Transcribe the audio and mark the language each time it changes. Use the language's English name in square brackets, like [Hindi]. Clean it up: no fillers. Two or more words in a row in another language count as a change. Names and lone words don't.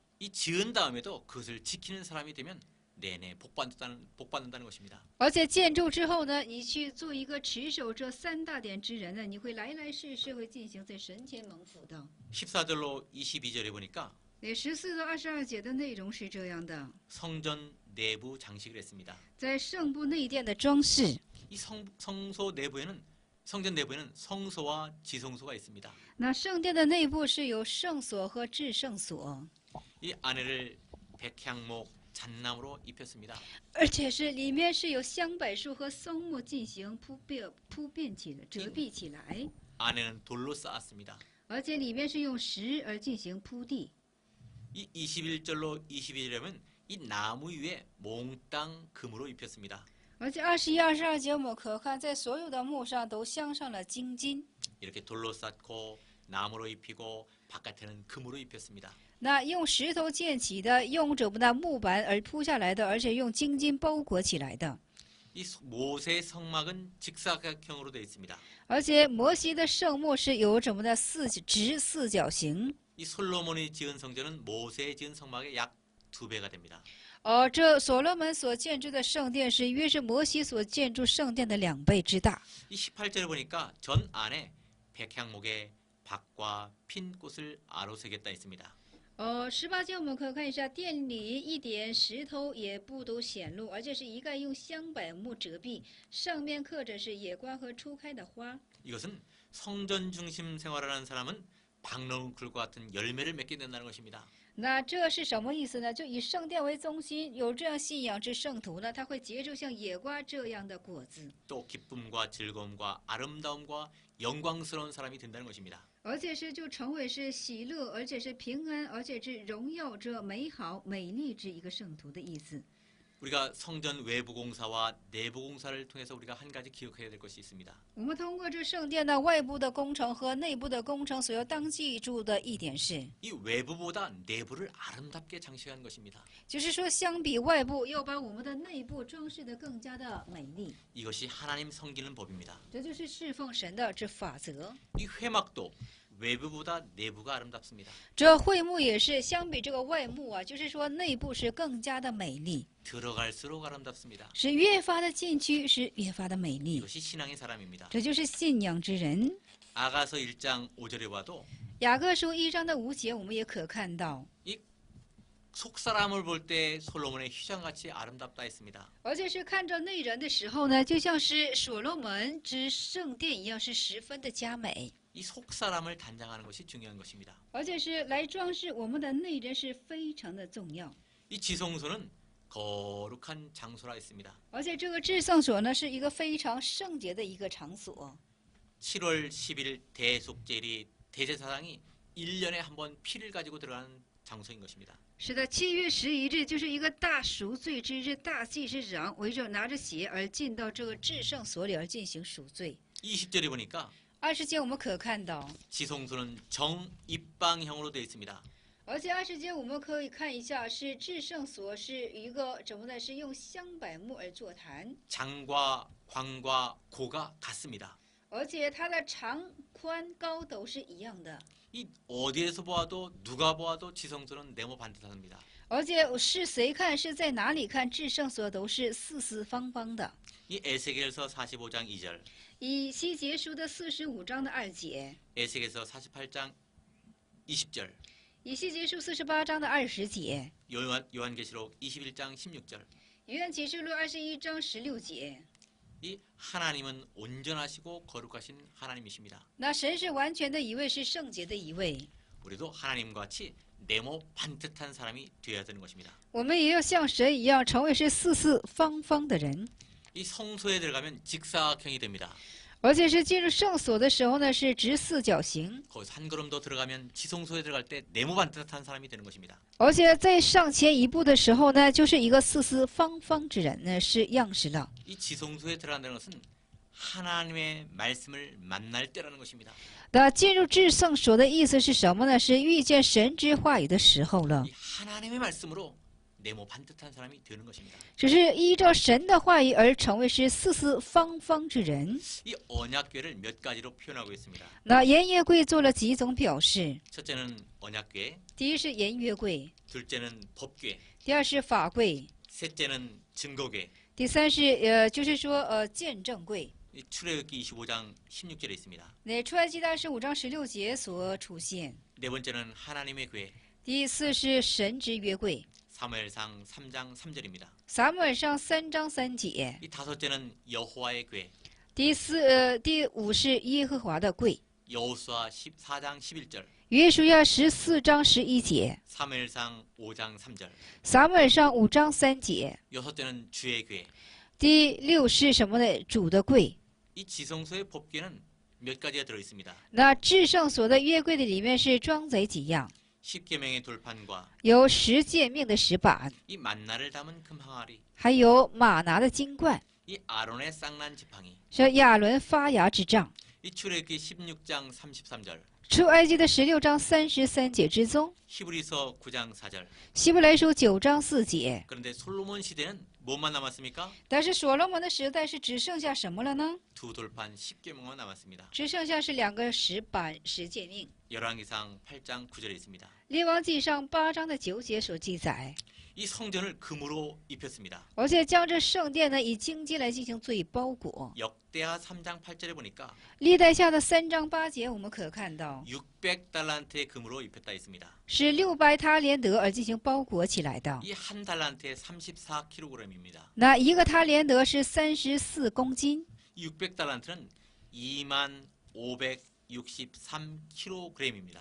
[Korean] 이 지은 다음에도 그것을 지키는 사람이 되면 내내 복받는다는 것입니다. [Chinese] 而且建筑之后呢，你去做一个持守这三大点之人呢，你会来来世世会进行在神前蒙福的。 [Korean] 14절로 22절에 보니까 [Chinese] 那14到22节的内容是这样的， [Korean] 성전 내부 장식을 했습니다. [Chinese] 在圣部内殿的装饰。 [Korean] 이 성소 내부에는 성전 내부에는 성소와 지성소가 있습니다. [Chinese] 那圣殿的内部是有圣所和至圣所， [Korean] 이 안에를 백향목 잣나무로 입혔습니다. [Chinese] 而且是里面是有香柏树和松木进行铺遍起来、遮蔽起来， [Korean] 안에는 돌로 쌓았습니다. [Chinese] 而且里面是用石而进行铺地。 [Korean] 이 21절로 22절에는 이 나무 위에 몽땅 금으로 입혔습니다. [Chinese] 而且21、22节我们可看，在所有的木上都镶上了金金。 [Korean] 이렇게 돌로 쌓고 나무로 입히고 바깥에는 금으로 입혔습니다. [Chinese] 那用石头建起的，用着那木板而铺下来的，而且用金金包裹起来的。 [Korean] 이 모세 성막은 직사각형으로 되어 있습니다. [Chinese] 而且摩西的圣幕是有什么的直四角形。 [Korean] 이 솔로몬이 지은 성전은 모세의 지은 성막의 약 2배가 됩니다. [Chinese] 这所罗门所建筑的圣殿是约是摩西所建筑圣殿的2倍之大。 [Korean] 이 18절에 보니까 전 안에 백향목에 박과 핀 꽃을 아로새겼다 했습니다. [Chinese] 18 节我们可以看一下，殿里一点石头也不都显露，而且是一概用香柏木遮蔽，上面刻着是野瓜和初开的花。 [Korean] 이것은 성전 중심 생활을 하는 사람은 박농쿨과 같은 열매를 맺게 된다는 것입니다. [Chinese] 那这是什么意思呢？就以圣殿为中心，有这样信仰之圣徒呢，他会结出像野瓜这样的果子， [Korean] 또 기쁨과 즐거움과 아름다움과 영광스러운 사람이 된다는 것입니다. [Chinese] 而且是就成为是喜乐，而且是平安，而且是荣耀这美好美丽之一个圣徒的意思。 [Korean] 우리가 성전 외부 공사와 내부 공사를 통해서 우리가 한 가지 기억해야 될 것이 있습니다. [Chinese] 我们通过这圣殿的外部的工程和内部的工程，所要当记住的一点是， [Korean] 이 외부보다 내부를 아름답게 장식한 것입니다. [Chinese] 就是说相比外部，要把我们的内部装饰得更加的美丽。 [Korean] 이것이 하나님 섬기는 법입니다. [Chinese] 这就是侍奉神的这法则。 [Korean] 이 회막도 외부보다 내부가 아름답습니다. [Chinese] 这会幕也是相比这个外幕啊，就是说内部是更加的美丽， [Korean] 들어갈수록 아름답습니다. [Chinese] 是越发的进去，是越发的美丽。 [Korean] 이것이 신앙의 사람입니다. [Chinese] 这就是信仰之人。 [Korean] 아가서 1장 5절에 봐도 [Chinese] 雅各书1章的5节，我们也可看到， [Korean] 이 속사람을 볼 때 솔로몬의 휘장같이 아름답다 했습니다. [Chinese] 而且是看着内人的时候呢，就像是所罗门之圣殿一样，是十分的佳美。 [Korean] 이 속사람을 단장하는 것이 중요한 것입니다. [Chinese] 而且是来装饰我们的内人是非常的重要。 [Korean] 이 지성소는 거룩한 장소라 했습니다. [Chinese] 而且这个至圣所呢，是一个非常圣洁的一个场所。 [Korean] 7월 10일 대속제일이 대제사장이 1년에 한 번 피를 가지고 들어가는 장소인 것입니다. [Chinese] 是的，7月11日就是一个大赎罪之日，大祭司长围着拿着血而进到这个至圣所里而进行赎罪。 [Korean] 20절에 보니까 [Chinese] 20节我们可看到， [Korean] 지성소는 정입방형으로 되어 있습니다. [Chinese] 而且20节我们可以看一下，是至圣所是一个怎么呢？是用香柏木而座坛， [Korean] 장과 광과 고가 같습니다. [Chinese] 而且它的长宽高都是一样的。 [Korean] 이 어디에서 보아도 누가 보아도 지성소는 네모 반듯합니다. [Chinese] 而且是谁看，是在哪里看，至圣所都是四四方方的。 [Korean] 이 에스겔서 45장 2절, [Chinese] 以西结书的45章的2节， [Korean] 에스겔서 48장 20절, [Chinese] 以西结书48章的20节， [Korean] 요한계시록 21장 16절. [Chinese] 约翰启示录21章16节。 [Korean] 이 하나님은 온전하시고 거룩하신 하나님이십니다. [Chinese] 那神是完全的一位，是圣洁的一位。 [Korean] 우리도 하나님과 같이 네모 반듯한 사람이 되어야 되는 것입니다. [Chinese] 我们也要像神一样，成为是四四方方的人。 [Korean] 이 성소에 들어가면 직사각형이 됩니다. [Chinese] 而且是进入圣所的时候呢，是直四角形。 [Korean] 거기서 한 걸음 더 들어가면 지성소에 들어갈 때 네모 반듯한 사람이 되는 것입니다. [Chinese] 而且在上前一步的时候呢，就是一个四四方方之人呢，是样式了。 [Korean] 이 지성소에 들어간다는 것은 하나님의 말씀을 만날 때라는 것입니다. [Chinese] 那进入至圣所的意思是什么呢？是遇见神之话语的时候了。 [Korean] 이 하나님의 말씀으로 네모 반듯한 사람이 되는 것입니다. [Chinese] 只是依照神的话语而成为是四四方方之人。 [Korean] 이 언약궤를 몇 가지로 표현하고 있습니다. [Chinese] 那颜约柜做了几种表示： [Korean] 첫째는 언약궤, [Chinese] 第一是颜约柜， [Korean] 둘째는 법궤, [Chinese] 第二是法柜， [Korean] 셋째는 증거궤. [Chinese] 第三是就是说见证柜。 [Korean] 이 출애굽기 25장 16절에 있습니다. [Chinese] 那出埃及记25章16节所出现。 [Korean] 네 번째는 하나님의 궤, [Chinese] 第四是神之约柜， [Korean] 사무엘상 3장 3절입니다. [Chinese] 撒母耳上3章3节。 [Korean] 이 다섯째는 여호와의 궤, [Chinese] 第五是耶和华的柜， [Korean] 여호수아 14장 11절, [Chinese] 约书亚14章11节， [Korean] 사무엘상 5장 3절. [Chinese] 撒母耳上5章3节。 [Korean] 여섯째는 주의 궤. [Chinese] 第六是什么呢？主的柜。 [Korean] 이 지성소의 법궤는 몇 가지가 들어 있습니다. [Chinese] 那至圣所的约柜的里面是装载几样， [Korean] 십계명의 돌판과 [Chinese] 有10诫命的石板， [Korean] 이 만나를 담은 금 항아리, [Chinese] 还有马拿的金冠， [Korean] 이 아론의 쌍난 지팡이, [Chinese] 是亚伦发芽之杖。 [Korean] 이 출애굽기 16장 33절, [Chinese] 出埃及的16章33节之中， [Korean] 히브리서 9장 4절. [Chinese] 希伯来书9章4节。 [Korean] 그런데 솔로몬 시대는 뭐만 남았습니까? [Chinese] 但是所罗门的时代是只剩下什么了呢？ [Korean] 두 돌판 10계명만 남았습니다. [Chinese] 只剩下是2个石板10诫命。 [Korean] 열왕기상 8장 9절에 있습니다. [Chinese] 列王记上8章的9节所记载， [Korean] 이 성전을 금으로 입혔습니다. [Chinese] 而且将这圣殿呢以金金来进行最包裹。 [Korean] 역대하 3장 8절에 보니까 [Chinese] 历代下的3章8节我们可看到， [Korean] 600달란트의 금으로 입혔다 있습니다. [Chinese] 是600他连德而进行包裹起来的。 [Korean] 이 한 달란트에 34kg입니다. [Chinese] 那一个他连德是34公斤， [Korean] 600달란트는 25,563kg입니다.